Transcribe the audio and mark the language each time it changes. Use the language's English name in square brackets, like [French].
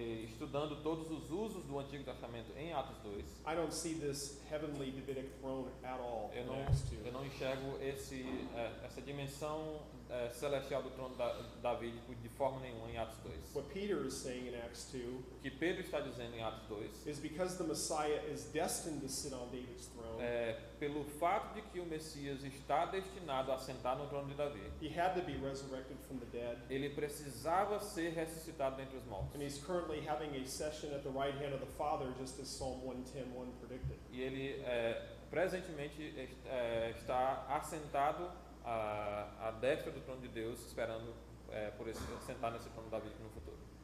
[Portuguese] estudando todos os usos do Antigo Testamento em Atos 2, [English] I don't see this heavenly Davidic throne at all in Acts 2. [Portuguese] Eu não enxergo essa dimensão celestial do trono davídico de forma nenhuma em Atos 2. [English] What Peter is saying in Acts 2 [Portuguese] o que Pedro está dizendo em Atos 2 [English] is because the Messiah is destined to sit on David's throne. [Portuguese] Pelo fato de que o Messias está destinado a sentar no trono de Davi. [English] He had to be resurrected from the dead. [Portuguese] Ele precisava ser ressuscitado dentre os mortos. [English] And he's currently having a session at the right hand of the Father, just as Psalm 110:1 predicted. [Portuguese] E ele presentemente está assentado à destra do trono de Deus, esperando por sentar nesse trono davídico no futuro.